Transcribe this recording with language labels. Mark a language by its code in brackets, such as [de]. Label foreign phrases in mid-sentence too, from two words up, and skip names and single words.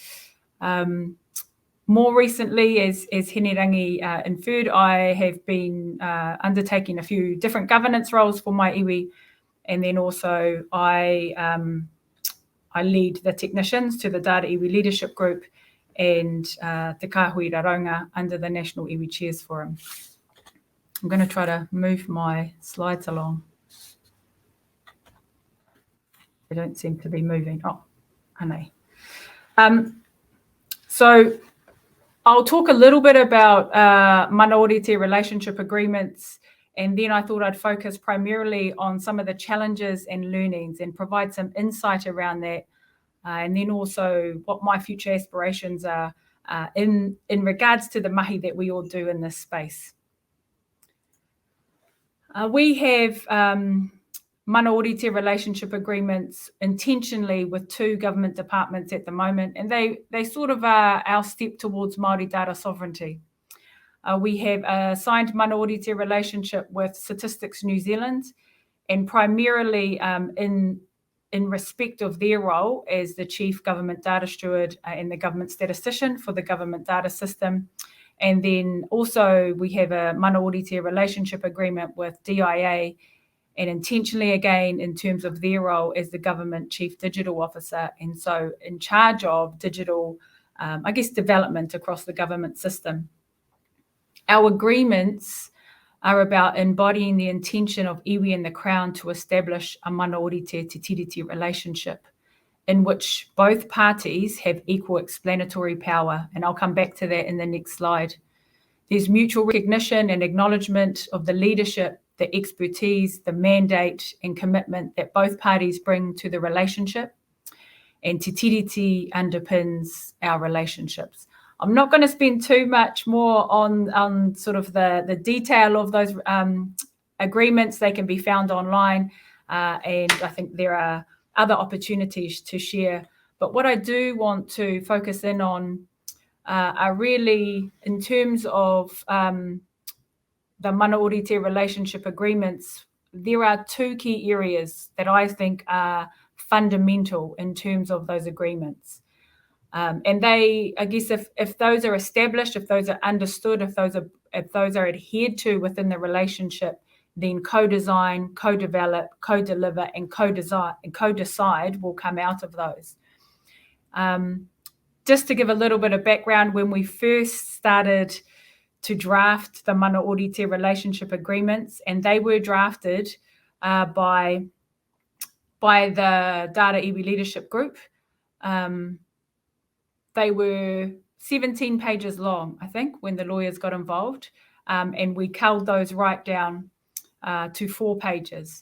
[en] More recently, as Hinerangi inferred, I have been undertaking a few different governance roles for my iwi, and then also I lead the technicians to the Data Iwi Leadership Group and Te Kāhui Raronga under the National Iwi Chairs Forum. I'm going to try to move my slides along. They don't seem to be moving. Oh, honey. So I'll talk a little bit about [mi] mana ōrite [en] relationship agreements, and then I thought I'd focus primarily on some of the challenges and learnings and provide some insight around that, and then also what my future aspirations are in regards to the mahi that we all do in this space. We have [mi] mana ōrite [en] relationship agreements intentionally with two government departments at the moment, and they sort of are our step towards Māori data sovereignty. We have a signed [mi] mana ōrite [en] relationship with Statistics New Zealand, and primarily in respect of their role as the Chief Government Data Steward and the Government Statistician for the Government Data System. And then also we have a [mi] mana ōrite [en] relationship agreement with DIA, and intentionally again in terms of their role as the Government Chief Digital Officer, and so in charge of digital, I guess, development across the government system. Our agreements are about embodying the intention of iwi and the Crown to establish a [mi] mana ōrite te tiriti [en] relationship in which both parties have equal explanatory power, and I'll come back to that in the next slide. There's mutual recognition and acknowledgement of the leadership, the expertise, the mandate and commitment that both parties bring to the relationship, and [mi] te tiriti [en] underpins our relationships. I'm not going to spend too much more on sort of the detail of those agreements. They can be found online, and I think there are other opportunities to share. But what I do want to focus in on are really in terms of the [mi] mana ōrite [en] relationship agreements. There are two key areas that I think are fundamental in terms of those agreements. And they, I guess, if those are established, if those are understood, if those are adhered to within the relationship, then co-design, co-develop, co-deliver, and co-decide will come out of those. Just to give a little bit of background, when we first started to draft the [mi] mana ōrite [en] relationship agreements, and they were drafted by the Data Iwi Leadership Group, they were 17 pages long, I think, when the lawyers got involved. And we culled those right down to 4 pages.